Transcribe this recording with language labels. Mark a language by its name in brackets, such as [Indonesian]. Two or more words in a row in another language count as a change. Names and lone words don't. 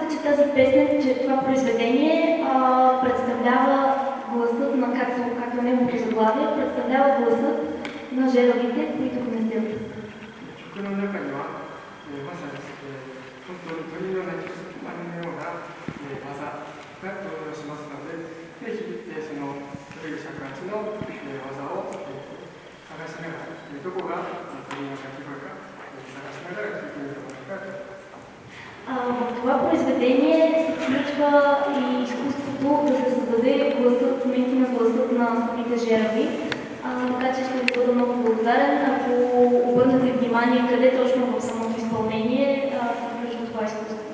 [Bulgarian] тази песен, че това произведение представлява гласът на, както неговото заглавие, представлява гласът на жертвите, които гнездят. [Japanese] 曲の中には、まさに、本当に鳥の鳴き声のような、技が登場しますので、ぜひ、その鳥尺八の、技を、探しながら、どこが鳥の鳴き声か、探しながら聴いてみてもらえたらと思います。 [Bulgarian] В това произведение се включва и изкуството да се създаде гласът, наистина гласът на самите жертви. Така че ще ви бъда много благодарен, ако обърнете внимание къде точно в самото изпълнение се включва това изкуство.